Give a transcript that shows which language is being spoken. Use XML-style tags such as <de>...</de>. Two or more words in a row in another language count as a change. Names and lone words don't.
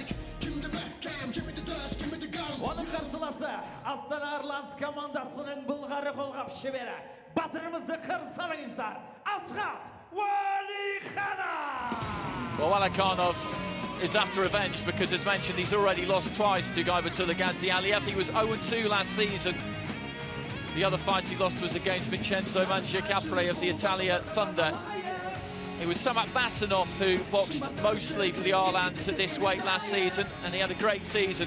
<kk>Оның қарсыласы Astana Arlans командасының былғары қолғап шебері. Батырымызды қарсы алыңыздар, Asqat Walikhanov!</kk> <en>Well, Walikhanov is after revenge because, as mentioned, he's already lost twice to Gaibatullah Gadzhi Aliyev. He was 0-2 last season. The other fight he lost was against Vincenzo Mangiapane of the Italia Thunder. It was Samat Basanov who boxed mostly for the Arlans at this weight last season, and he had a great season.</en>